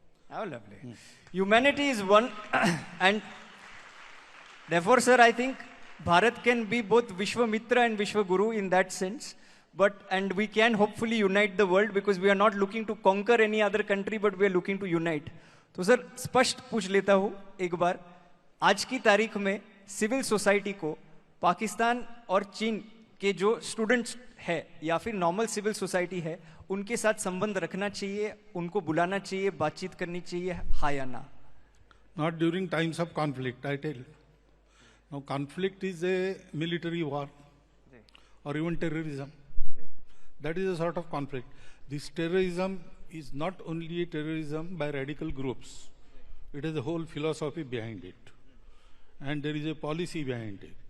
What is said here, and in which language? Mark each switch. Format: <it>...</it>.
<en>How lovely. Humanity is one. And therefore, sir, I think Bharat can be both Vishwamitra and Vishwaguru in that sense. And we can hopefully unite the world, because we are not looking to conquer any other country, but we are looking to unite.</en> <hi>तो sir स्पष्ट पूछ लेता हूँ एक बार, आज की तारीख में सिविल सोसाइटी को पाकिस्तान और चीन के जो स्टूडेंट्स है या फिर नॉर्मल सिविल सोसाइटी है, उनके साथ संबंध रखना चाहिए, उनको बुलाना चाहिए, बातचीत करनी चाहिए, हाँ या ना?</hi> <en>Not during times of conflict, I tell you. Now conflict is a military war or even terrorism. That is a sort of conflict. This terrorism is not only a terrorism by radical groups. It has a whole philosophy behind it. And there is a policy behind it.</en>